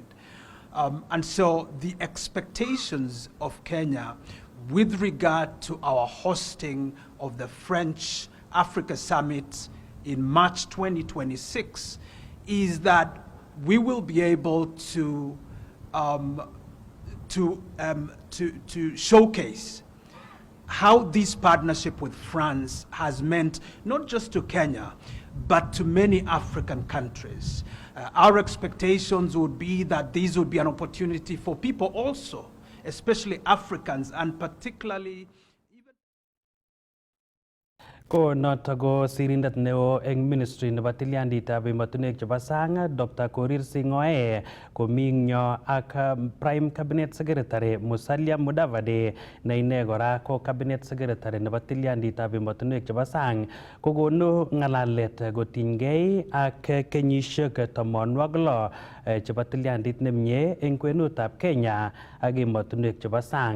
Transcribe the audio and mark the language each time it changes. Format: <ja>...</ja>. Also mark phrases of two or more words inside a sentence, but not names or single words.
<en>And so the expectations of Kenya with regard to our hosting of the French Africa Summit in March 2026 is that we will be able to showcase how this partnership with France has meant not just to Kenya, but to many African countries. Our expectations would be that these would be an opportunity for people also, especially Africans, and particularly</en> <kln>Ko noto sirindet neo eng ministry nebo tilyandit emotinwek chebo sang Dr. Korir Sing'oei komi ng'yo ak</kln> <en>Prime Cabinet Secretary</en> <kln>Musalia Mudavadi ne ine kora ko</kln> <en>Cabinet Secretary</en> <kln>nebo tilyandit emotinwek chebo sang kokonu ng'alalet kotinygei ak kenyisiek 16 chebo tilyandit nemie eng kwenutab Kenya ak emotinwek chebo sang.</kln>